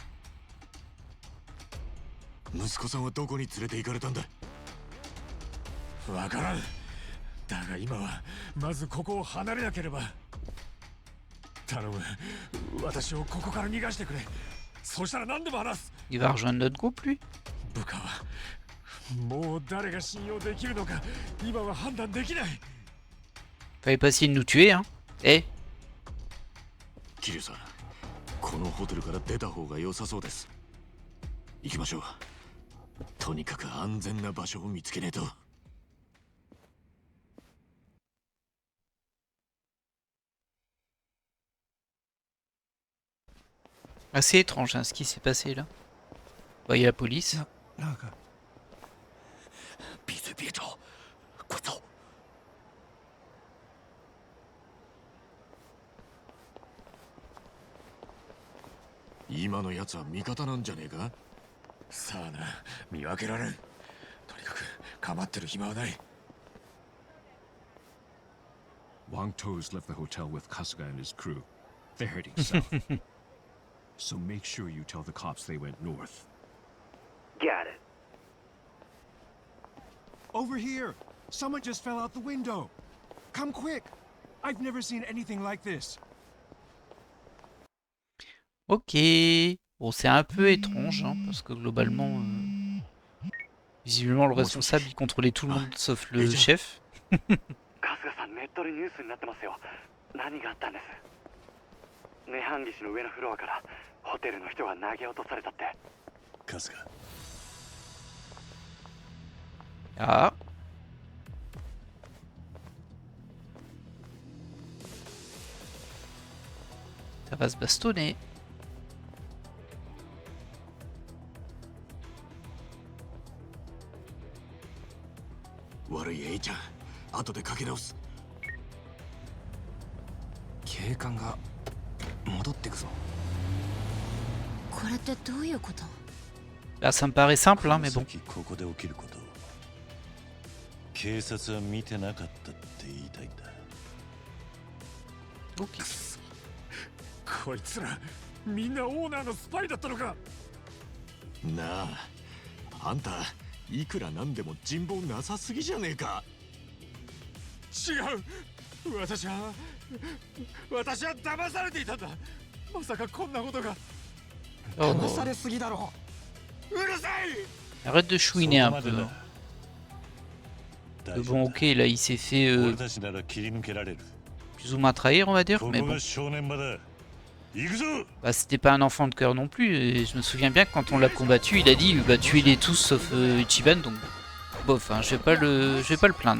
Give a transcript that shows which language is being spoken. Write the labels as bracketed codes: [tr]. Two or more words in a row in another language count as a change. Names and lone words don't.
[ja] 息子さんはどこに連れて行かれたんだ？わからん。だが今はまずここを離れなければ。頼む。私をここから逃がしてくれ。そうしたら何でも話す。 [fr] Il va rejoindre notre groupe, lui? [ja] 部下はもう誰が信用できるのか今は判断できない。 [fr] Fallait pas essayer de nous tuer, hein? Eh? [ja] 桐生さん、このホテルから出た方が良さそうです。行きましょう。とにかく安全な場所を見つけねえと。 [fr] Assez étrange, hein, ce qui s'est passé là. Bah, il y a la police. [zh] 闭嘴别吵，快走！ [ja] 今のやつは味方なんじゃねえか。さあな、見分けられん。とにかく構ってる暇はない。 [en] Wang To's left the hotel with Kasuga and his crew. They're heading south. So make sure you tell the cops they went north. Got it. Over here! Someone just fell out the window! Come quick! I've never seen anything like this. Ok. [fr] Bon, c'est un peu étrange, hein, parce que globalement, visiblement, le responsable, il contrôlait tout le monde sauf le chef. [ja] 春日さん、ネットでニュースになってますよ。何があったんです？涅槃岸の上のフロアからホテルの人が投げ落とされたって。春日。 [fr] Ah. Ça va se bastonner. [ja] 悪い A ちゃん、後でかけ直す。警官が戻ってくぞ。これってどういうこと？ [fr] Là, ça me paraît simple, hein, mais bon. [ja] ここで起きること。警察は見てなかったって言いたいんだ。 [fr] Ok. [ja] こいつらみんなオーナーのスパイだったのか。なあ、あんたいくらなんでも人望なさすぎじゃねえか。違う。私は騙されていたんだ。まさかこんなことが。騙されすぎだろ。うるさい。 [fr] Arrête de chouiner un peu. Bon, ok, là, il s'est fait plus ou moins trahir, on va dire, mais bon. Bah, c'était pas un enfant de cœur non plus, et je me souviens bien que quand on l'a combattu, il a dit bah tuez-les tous sauf Ichiban, donc bof, hein, je vais pas le plaindre.